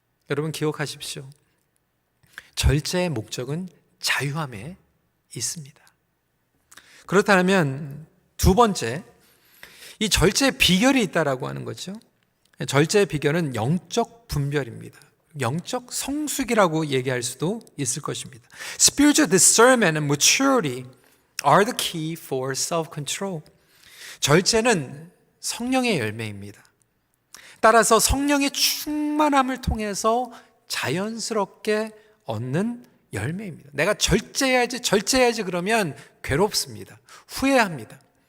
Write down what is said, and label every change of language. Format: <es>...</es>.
<ko>여러분 기억하십시오. 절제의 목적은 자유함에 있습니다. 그렇다면 두 번째, 이 절제의 비결이 있다라고 하는 거죠. 절제의 비결은 영적 분별입니다. 영적 성숙이라고 얘기할 수도 있을 것입니다.</ko> <en>Spiritual discernment and maturity are the key for self-control.</en> <ko>절제는 성령의 열매입니다. 따라서 성령의 충만함을 통해서 자연스럽게 얻는 열매입니다. 내가 절제해야지 그러면 괴롭습니다. 후회합니다.</ko>